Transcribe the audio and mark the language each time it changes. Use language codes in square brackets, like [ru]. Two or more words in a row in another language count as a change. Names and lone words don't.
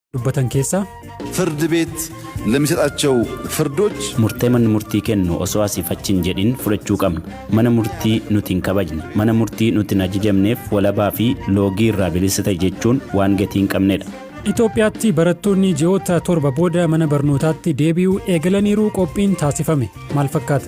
[om] dubbatan keessaa [am] ፍርድ ቤት ለሚሰጣቸው ፍርዶች [om] murtee manni murtii kennu osoo asiifachiin jedhin fudhachuu qabna. Mana murtii nuti hin kabajne, mana murtii nuti hin ajajamneef walabaa fi loogii irraa bilisa ta'e jechuun waan gatii hin qabnedha. Itoophiyaatti barattoonni ji'oota 7 booda mana barnootaatti deebi'uu eegalaniiru qophiin taasifame maal fakkaata?